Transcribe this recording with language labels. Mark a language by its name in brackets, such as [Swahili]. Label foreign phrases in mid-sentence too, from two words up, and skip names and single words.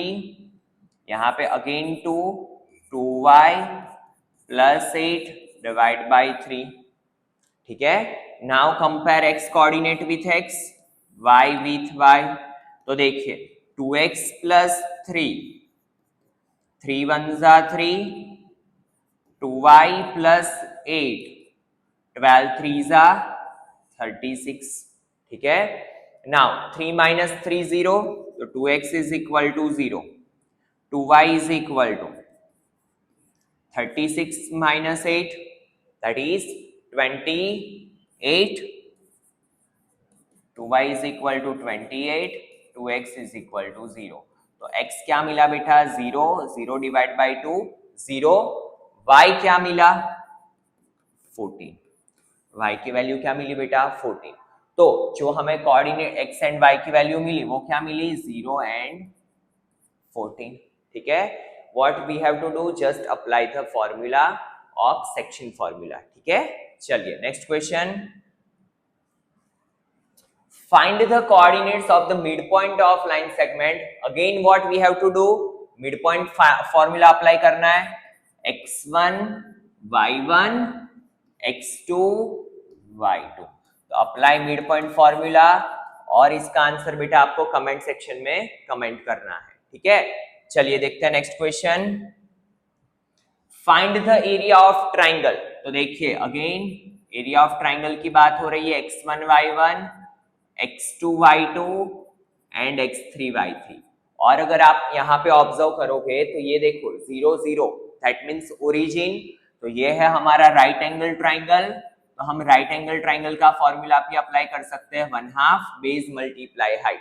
[Hindi] यहाँ पे [English] again 2y plus 8 divide by 3. [Hindi] ठीक है, [English] now compare x coordinate with x, y with y. [Hindi] तो देखिए [English] 2x plus 3, 3 1s are 3, 2y plus 8, 12 3s are 36. [Hindi] ठीक है, [English] now 3 minus 3 0, तो 2x is equal to 0, 2y is equal to 36 minus 8, that is 28, 2y is equal to 28, 2x is equal to 0. [Hindi] तो x क्या मिला बेटा? 0, 0 [English] divide by [Hindi] 2 0, y क्या मिला? 14. y की वैल्यू क्या मिली बेटा? 14. तो जो हमें [English] coordinate x and y [Hindi] की वैल्यू मिली वो क्या मिली? 0 एंड 14. ठीक है, [English] what we have to do? just apply the formula of section formula. [Hindi] ठीक है, चलिए [English] next question. Find the coordinates of the midpoint of line segment. Again what we have to do? Midpoint formula apply [Hindi] करना है. [English] x1 y1 x2 y2. [Hindi] तो [English] apply midpoint formula [Hindi] और इसका आंसर बेटा आपको [English] comment section [Hindi] में कमेंट करना है. ठीक है, चलिए देखते हैं [English] next question. find the area of triangle. [Hindi] तो देखिए [English] again area of triangle [Hindi] की बात हो रही है. [English] x1 y1 x2 y2 and x3 y3. [Hindi] और अगर आप यहाँ पे ऑब्जर्व करोगे तो ये देखो 0 0 [English] that means origin. [Hindi] तो ये है हमारा [English] right angle triangle. [Hindi] तो हम [English] right angle triangle [Hindi] का फॉर्मूला भी अप्लाई कर सकते हैं [English] 1/2 base multiply height.